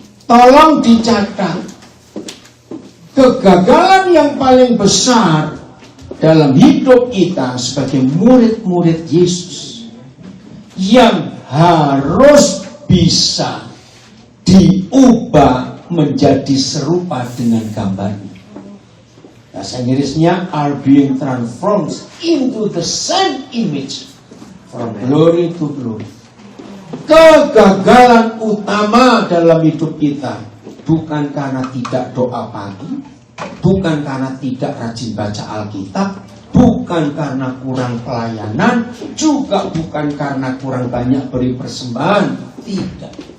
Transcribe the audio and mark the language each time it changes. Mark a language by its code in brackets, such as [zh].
[id] Tolong dicatat, kegagalan yang paling besar dalam hidup kita sebagai murid-murid Yesus yang harus bisa diubah menjadi serupa dengan gambarnya. Bahasa Inggrisnya [en] are being transformed into the same image from glory to glory. [id] Kegagalan utama dalam hidup kita bukan karena tidak doa pagi, bukan karena tidak rajin baca Alkitab, bukan karena kurang pelayanan, juga bukan karena kurang banyak beri persembahan. Tidak.